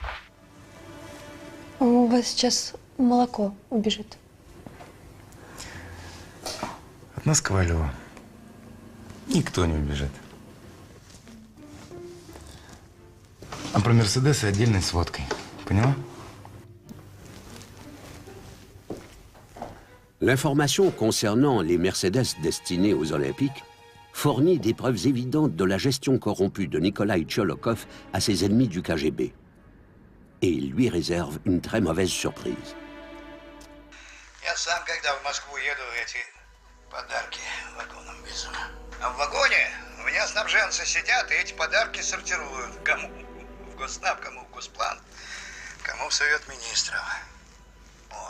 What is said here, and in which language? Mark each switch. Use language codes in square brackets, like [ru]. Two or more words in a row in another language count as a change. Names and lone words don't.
[ru] У вас сейчас молоко убежит. От нас, Ковалева, никто не убежит. А про Мерседесы отдельной сводкой. Поняла? [fr] L'information concernant les Mercedes destinés aux Olympiques fournit des preuves évidentes de la gestion corrompue de Nikolai Tcholokov à ses ennemis du KGB. Et il lui réserve une très mauvaise surprise. [ru] Я сам, когда в Москву еду, эти подарки вагоном везу. А в вагоне у меня снабженцы сидят и эти подарки сортируют. Кому в Госснаб, кому в Госплан, кому в Совет Министров. Вот.